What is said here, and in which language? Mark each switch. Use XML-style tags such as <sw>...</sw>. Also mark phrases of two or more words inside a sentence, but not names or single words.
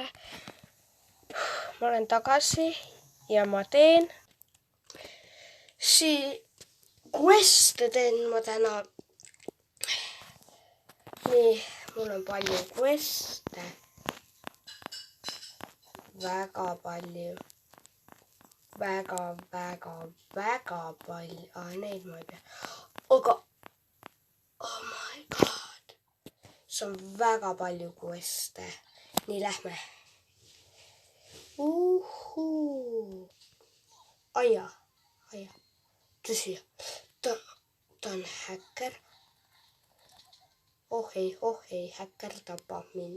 <et>Ma olen tagasi ja ma teen quest'e teen ma täna. Nii, mul on palju quest'e. Väga palju. Väga palju. Neid ma ei pea. Aga,</et> <en>oh my god.</en> <et>See on väga palju quest'e. Nii, lähme. Aia. Tõsi. Ta on häkker. Oh ei, häkker tapab mind.</et>